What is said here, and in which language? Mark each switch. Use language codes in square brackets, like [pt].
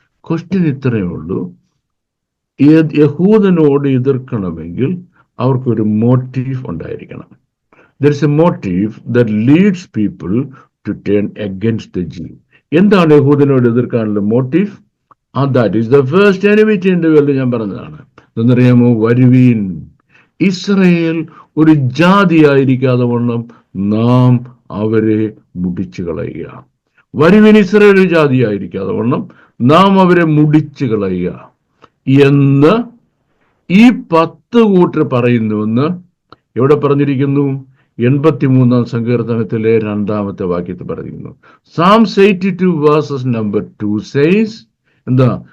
[ml] Question ഇത്രയേ ഉള്ളൂ, യഹൂദനോട് എതിർക്കണമെങ്കിൽ അവർക്കൊരു മോട്ടീവ് ഉണ്ടായിരിക്കണം. [en] There is a motive that leads people to turn against the Jew. [ml] എന്താണ് യഹൂദനോട് എതിർക്കാനുള്ള motive? [en] That is the first enmity in the world. [ml] ഞാൻ പറഞ്ഞതാണ്. എന്നറിയാമോ? വരുവീൻ, ഇസ്രയേൽ ഒരു ജാതിയായിരിക്കാതെ വണ്ണം നാം അവരെ മുടിച്ചു കളയുക. വരുവീൻ, ഇസ്രയേൽ ഒരു ജാതിയായിരിക്കാതെ വണ്ണം നാം അവരെ മുടിച്ചു കളയുക എന്ന് ഈ 10 കൂട്ടർ പറയുന്നുവെന്ന് എവിടെ പറഞ്ഞിരിക്കുന്നു? 83-ാം സങ്കീർത്തനത്തിലെ 2-ാമത്തെ വാക്യത്തിൽ പറയുന്നു. [en] Psalms 82 verses number 2 says, എന്താ?